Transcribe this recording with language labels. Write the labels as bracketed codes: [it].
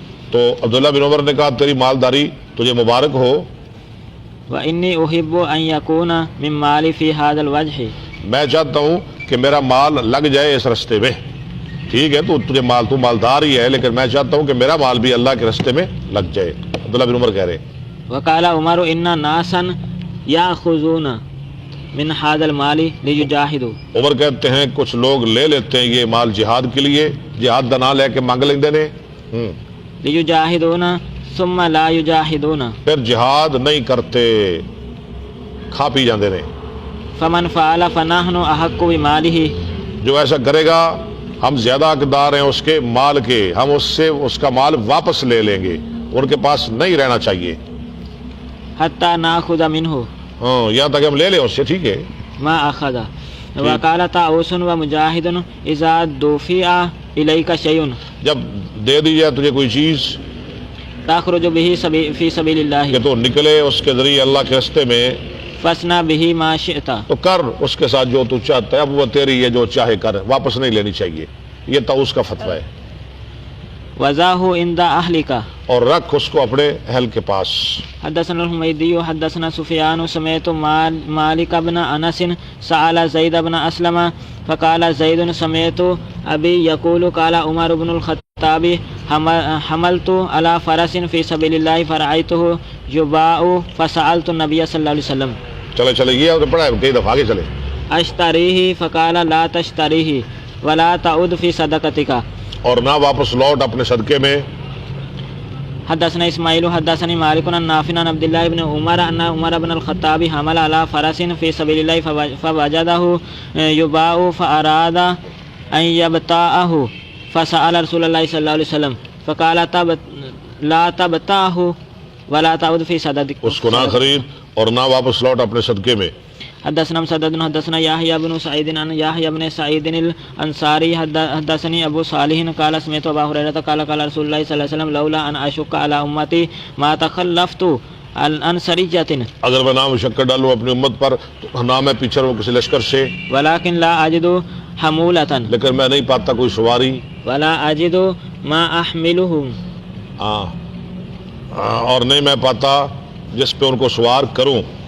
[ur] تو عبداللہ بن عمر نے کہا تیری مالداری تجھے مبارک ہو. [ar] وانی احب ان یکون من مالی فی هذا الوجه، [ur] میں چاہتا ہوں کہ میرا مال لگ جائے اس رستے میں. ٹھیک ہے تو مالدار ہی ہے، لیکن میں چاہتا ہوں کہ میرا مال بھی اللہ کے رستے میں لگ جائے. عبداللہ بن عمر کہہ رہے ہیں. [ar] وقال عمر ان ناسا یاخذون من هذا المال لیجاہدوا، [ur] عمر کہتے ہیں کچھ لوگ لے لیتے ہیں یہ مال جہاد کے لیے، [pa] جہاد دا نام لے کے مانگ لیندے نے، [ar] لیجاہدون ثم لا یجاہدون، [ur] پھر جہاد نہیں کرتے، [pa] کھا پی جاندے نے. [ar] فمن فعل فنحن احق بمالہ، [ur] جو ایسا کرے گا ہم زیادہ حقدار ہیں اس کے مال کے، ہم اس سے اس کا مال واپس لے لیں گے، ان کے پاس نہیں رہنا چاہیے. [ar] حتی ناخذ منہ، [ur] یہاں تک ہم لے لیں اس سے. ٹھیک ہے. [ar] ما اخذ. وقال طاؤس ومجاہد اذا دفع الیک شیء، [ur] جب دے دی جائے تجھے کوئی چیز [ar] تخرج به فی سبیل اللہ، [ur] کہ تو نکلے اس کے ذریعے اللہ کے راستے میں، [ar] فاصنع به ما شئت، [ur] تو کر اس کے ساتھ جو تو چاہتا ہے. اب وہ تیری ہے، جو چاہے کر، واپس نہیں لینی چاہیے. یہ طاؤس کا فتویٰ ہے. [ar] وضعہ عند اہلک، [ur] اور رکھ اس کو اپنے اہل کے پاس. [ar] حدثنا الحمیدی حدثنا سفیان سمعت مالک بن انس سأل زید بن اسلم فقال زید سمعت ابی یقول قال عمر بن الخطاب حملت على فرس فی سبیل اللہ فرأیته یباع فسألت النبی صلی اللہ علیہ وسلم. [ur] چلے یہ اور پڑھا ہے کئی دفعہ آگے چلے. [ar] اشتریہ فقال لا تشتریہ ولا تعود فی صدقتک، [ur] اور نہ واپس لوٹ اپنے صدقے میں. [ar] حدثنا اسماعیل حدثني مالك عن نافع عن عبد الله بن عمر ان عمر بن الخطاب حمل على فرس في سبيل الله فوجده يباع فاراد ان يبتاعه فسأل رسول الله صلى الله عليه وسلم فقال لا تبتاعه ولا تعود في صدقتك، [ur] اس کو نہ خرید اور نہ واپس لوٹ اپنے صدقے میں. [ar] حدثنا مسدد حدثنا يحيى بن سعيد عن يحيى بن سعيد الانصاري حدثني ابو صالح قال سمعت ابا هريره قال قال رسول الله صلى الله عليه وسلم لولا ان اشق على امتي ما تخلفت عن سريه، [ur] اگر میں نہ مشقت ڈالوں اپنی امت پر تو نہ میں پیچھے رہوں کسی لشکر سے، [ar] ولكن لا اجد حمولة، [ur] لیکن میں نہیں پاتا کوئی سواری، [ar] ولا اجد ما احملهم، [ur] اور نہیں میں پاتا جس پہ ان کو سوار کروں.